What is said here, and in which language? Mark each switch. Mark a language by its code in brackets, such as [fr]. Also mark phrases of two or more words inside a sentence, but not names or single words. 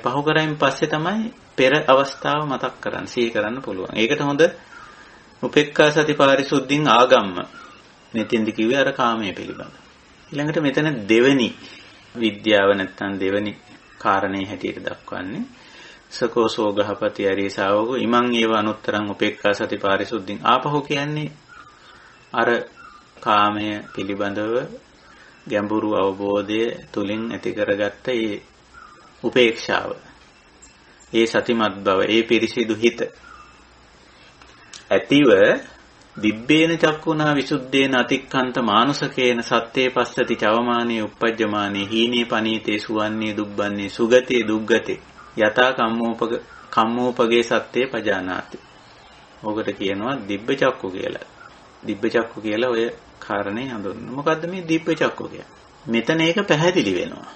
[si] පහු කරායින් පස්සේ තමයි පෙර අවස්ථාව මතක් කරන් සිහි කරන්න පුළුවන්. ඒකට හොඳ [pi] උපේක්ඛා සති පාරිසුද්ධින් ආගම්ම [si] මෙතෙන්දි කිව්වේ අර කාමයේ පිළිබඳ. ඊළඟට මෙතන දෙවෙනි විද්‍යාව නැත්තම් දෙවෙනි කාරණේ හැටියට දක්වන්නේ [pi] සකෝසෝ ගහපති අරිය ශාවකෝ ඉමං ඒව අනුත්තරං උපේක්ඛා සති පාරිසුද්ධින්. [si] ආපහු කියන්නේ අර කාමය පිළිබඳව ගැඹුරු අවබෝධය තුලින් ඇති කරගත්ත ඒ උපේක්ෂාව, ඒ සතිමත් බව, ඒ පිරිසිදු හිත ඇතිව [pi] දිබ්බේන චක්කුණා විසුද්ධේන අතික්ඛන්ත මානුසකේන සත්තේ පස්සති චවමානේ uppajjamaනේ හීනේ පනීතේ සුවන්නේ දුබ්බන්නේ සුගතේ දුග්ගතේ යතා කම්මෝපගේ සත්තේ පජානාති. [si] ඕකට කියනවා [pi] දිබ්බ චක්කු [si] කියලා. [pi] දිබ්බ චක්කු [si] කියලා ඔය කාරණේ හඳුන්වනවා. මොකද්ද මේ [pi] දිබ්බ චක්කු [si] කියන්නේ? මෙතන ඒක පැහැදිලි වෙනවා.